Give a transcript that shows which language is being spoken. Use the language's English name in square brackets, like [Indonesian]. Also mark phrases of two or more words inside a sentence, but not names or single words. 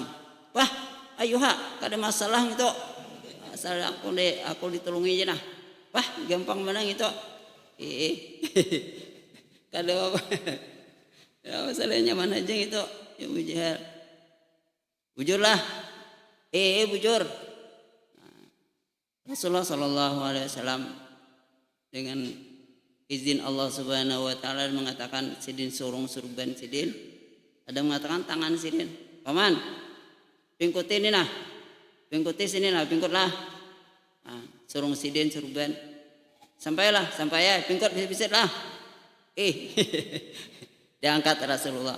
[Banjar] Wah, ayo kada masalah itu. Asal aku ditolongi aja nah. Wah, gampang menang itu. Kada apa. Ya masalahnya mana aja itu. Ya Abu Jahal. Bujurlah. Bujur. Rasulullah [Arabic] sallallahu alaihi wasallam [Banjar] dengan izin Allah [Arabic] Subhanahu wa taala [Banjar] mengatakan sidin surung surban sidin. Ada mengatakan tangan sidin. Paman, pingkuti ini nah. Pingkuti sini nah, pingkutlah. Nah, surung sidin surban. Sampai ya, pingkut bisa lah. Diangkat Rasulullah.